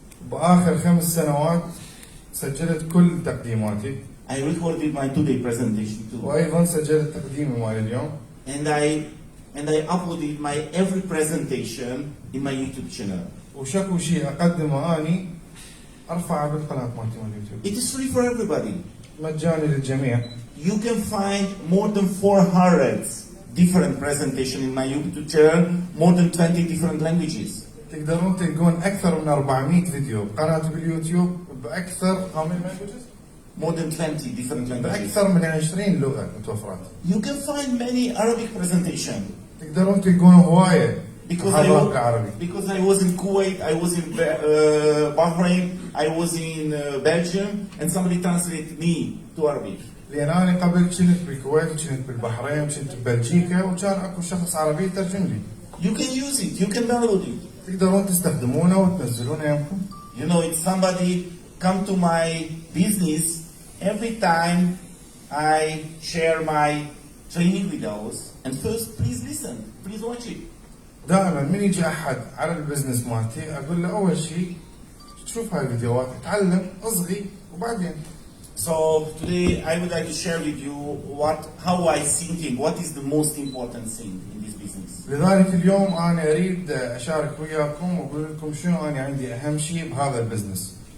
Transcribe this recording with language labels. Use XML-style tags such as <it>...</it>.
<ar>بآخر 5 سنوات سجلت كل تقديماتي.</ar> <en>I recorded my today presentation too.</en> <ar>وأيضا سجلت تقديمي مال اليوم.</ar> <en>And I uploaded my every presentation in my YouTube channel.</en> <ar>وشكو شيء أقدمه أني أرفعه بالقناة مالتي مال اليوتيوب.</ar> <en>It is free for everybody.</en> <ar>مجاني للجميع.</ar> <en>You can find more than 400 different presentations in my YouTube channel, more than 20 different languages.</en> <ar>تقدرون تلقون أكثر من 400 فيديو بقناتي باليوتيوب بأكثر</ar> <en>how many languages؟ More than 20 different languages.</en> <ar>بأكثر من 20 لغة متوفرات.</ar> <en>You can find many Arabic presentations.</en> <ar>تقدرون تلقون هواية محاضرات بالعربي.</ar> <en>Because I was in Kuwait, I was in Bahrain, I was in Belgium, and somebody translated me to Arabic.</en> <ar>لأن أنا قبل كنت بالكويت وكنت بالبحرين وكنت ببلجيكا وكان أكو شخص عربي يترجم لي.</ar> <en>You can use it, you can download it.</en> <ar>تقدرون تستخدمونه وتنزلونه يمكن.</ar> <en>You know, if somebody come to my business, every time I share my training videos, and first please listen, please watch it.</en> <ar>دائما من يجي أحد على البزنس مالتي أقول له أول شيء شوف هاي الفيديوهات اتعلم اصغي وبعدين</ar> <en>So today I would like to share with you how I thinking, what is the most important thing in this business.</en> <ar>لذلك اليوم أنا أريد أشارك وياكم وأقول لكم شنو أنا عندي أهم شيء بهذا البزنس.</ar>